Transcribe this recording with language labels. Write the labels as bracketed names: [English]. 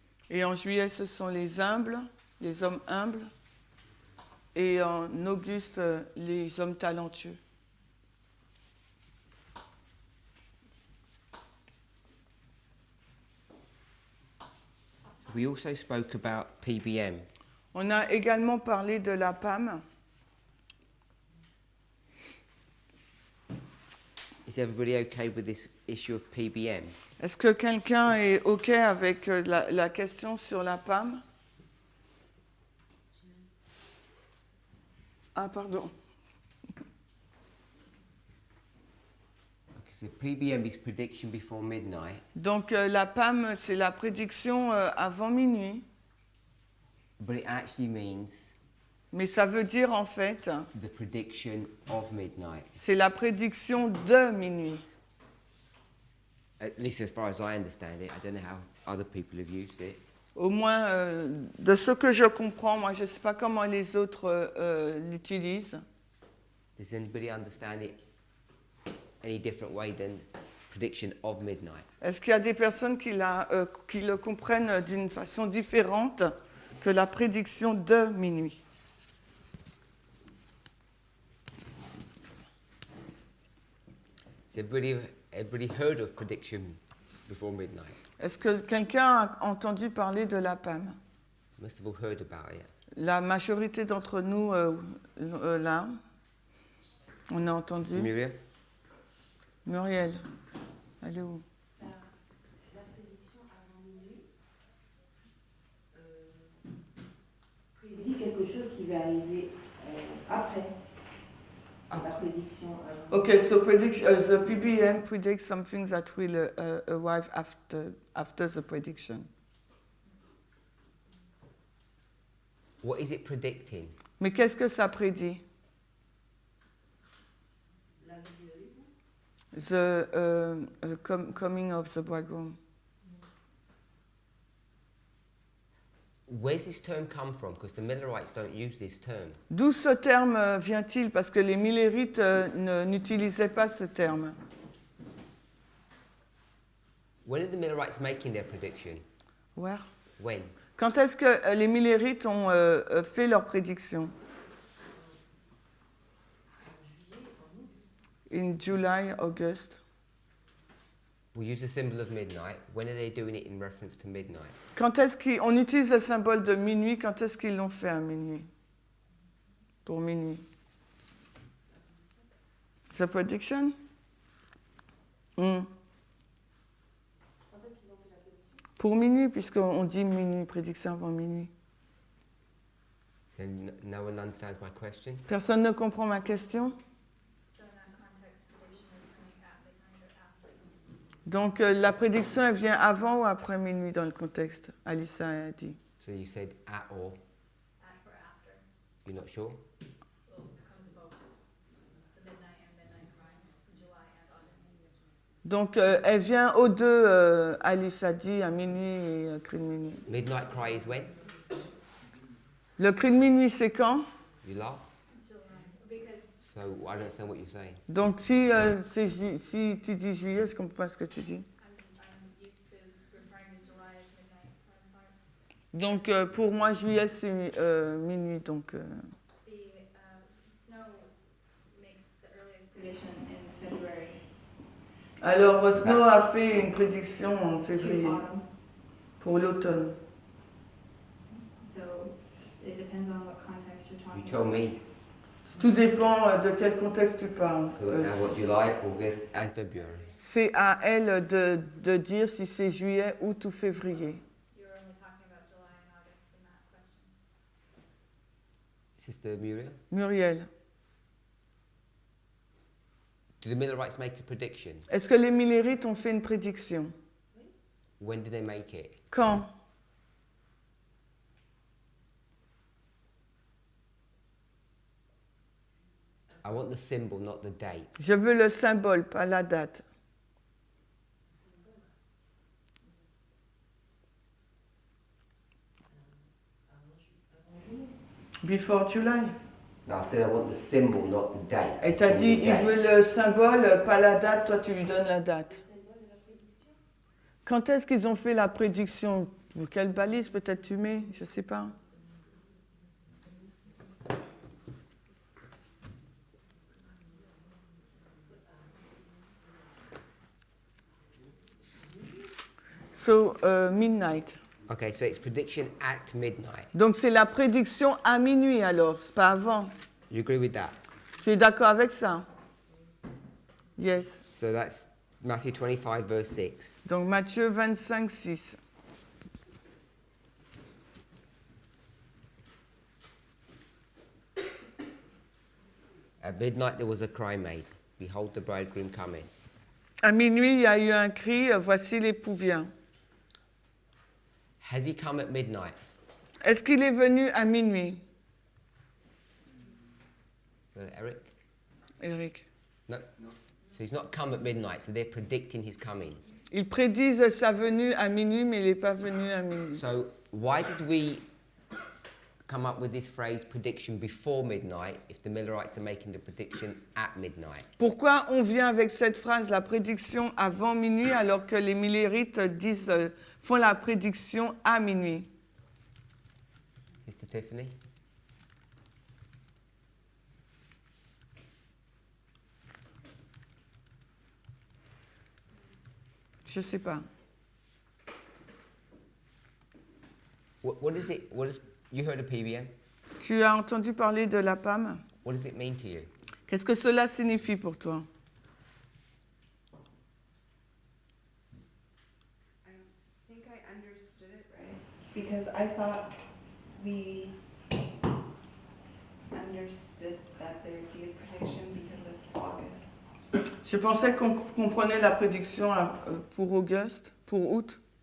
[French] Et en juillet, ce sont les humbles, les hommes humbles, et en auguste, les hommes talentueux. [English] We also spoke about PBM. [French] On a également parlé de la PAM. [English] Is everybody okay with this issue of PBM? [French] Est-ce que quelqu'un est OK avec la question sur la PAM? Ah, pardon. [English] Okay, so PBM is prediction before midnight. [French] Donc, la PAM, c'est la prédiction avant minuit. [English] But it actually means [French] Mais ça veut dire, en fait, [English] the prediction of midnight. [French] c'est la prédiction de minuit. [English] At least as far as I understand it. I don't know how other people have used it. [French] Au moins, de ce que je comprends, moi, je ne sais pas comment les autres l'utilisent. [English] Does anybody understand it any different way than prediction of midnight? [French] Est-ce qu'il y a des personnes qui le comprennent d'une façon différente que la prédiction de minuit? [English] Has everybody heard of prediction before midnight? [French] Est-ce que quelqu'un a entendu parler de la PAM? [English] Must have all heard about it. [French] La majorité d'entre nous, là, on a entendu. [English] Miriam? [French] Muriel, elle est où? La prédiction avant minuit prédit quelque chose qui va arriver après la prédiction. [English] Okay, so the PBM predicts something that will arrive after the prediction. What is it predicting? [French] Mais qu'est-ce que ça prédit? [English] The coming of the bridegroom. Where's this term come from? Because the Millerites don't use this term. [French] D'où ce terme vient-il? Parce que les Millérites n'utilisaient pas ce terme. [English] When are the Millerites making their prediction? Where? When? [French] Quand est-ce que les Millérites ont fait leur prédiction? [English] In July, August. We use the symbol of midnight. When are they doing it in reference to midnight? [French] Quand est-ce qu'on utilise le symbole de minuit? Quand est-ce qu'ils l'ont fait à minuit? Pour minuit. [English] The prediction? [French] Pour minuit, puisqu'on dit minuit, prédiction avant minuit. [English] So no one understands my question? [French] Personne ne comprend ma question? [English] So in that context, prediction is coming at midnight or after. [French] Donc la prédiction, elle vient avant ou après minuit dans le contexte? Alissa a dit. [English] So you said at or? At or after. You're not sure? Well, it comes about the midnight and midnight cry, July and August. [French] Donc elle vient aux deux, Alice a dit, à minuit et cri de minuit. [English] Midnight cry is when? [French] Le cri de minuit, c'est quand? [English] You laugh? Because So I don't understand what you're saying. [French] Donc si tu dis juillet, je comprends pas ce que tu dis. [English] I'm used to referring to July as midnight, so I'm sorry. [French] Donc pour moi, juillet, c'est minuit. Donc [English] The snow [French] Alors, Snow a fait une prédiction en [English] To [French] février [English] autumn. [French] pour l'automne. [English] So it depends on what context you're You talking told about. me. [French] Tout dépend de quel contexte tu parles. [English] So now what, July, August and February. [French] C'est à elle de dire si c'est juillet, août ou février. [English] You were only talking about July and August in that question. Sister Muriel, [French] Muriel, [English] do the Millerites make a prediction? [French] est-ce que les Millérites ont fait une prédiction? [English] When did they make it? [French] Quand? [English] I want the symbol, not the date. [French] Je veux le symbole, pas la date. [English] Before July. No, I said I want the symbol, not the date. [French] Et t'as [English] Give me [French] dit, [English] the [French] il [English] date. [French] veut le symbole, pas la date, toi tu lui donnes la date. Quand est-ce qu'ils ont fait la prédiction? Pour quelle balise peut-être tu mets? Je sais pas. [English] So, midnight. Okay, so it's prediction at midnight. [French] Donc c'est la prédiction à minuit alors, c'est pas avant. [English] You agree with that? [French] Tu es d'accord avec ça? [English] Yes. So that's Matthew 25, verse 6. [French] Donc Matthieu 25, 6. [English] At midnight there was a cry made. Behold, the bridegroom coming. [French] À minuit, il y a eu un cri, voici l'époux vient. [English] Has he come at midnight? [French] Est-ce qu'il est venu à minuit, [English] Eric? Eric? No. So he's not come at midnight, so they're predicting his coming. [French] Ils prédisent sa venue à minuit, mais il n'est pas venu à minuit. [English] So why did we come up with this phrase prediction before midnight if the Millerites are making the prediction at midnight? [French] Pourquoi on vient avec cette phrase, la prédiction avant minuit, alors que les Millérites disent, font la prédiction à minuit? [English] Mr. Tiffany? [French] Je ne sais pas. [English] What is it? What is you heard of PBM? [French] Tu as entendu parler de la PAM? [English] What does it mean to you? [French] Qu'est-ce que cela signifie pour toi? [English] I don't think I understood it right because I thought we understood that there would be a prediction because of August. [French] Je pensais qu'on comprenait la prédiction pour Auguste, pour août.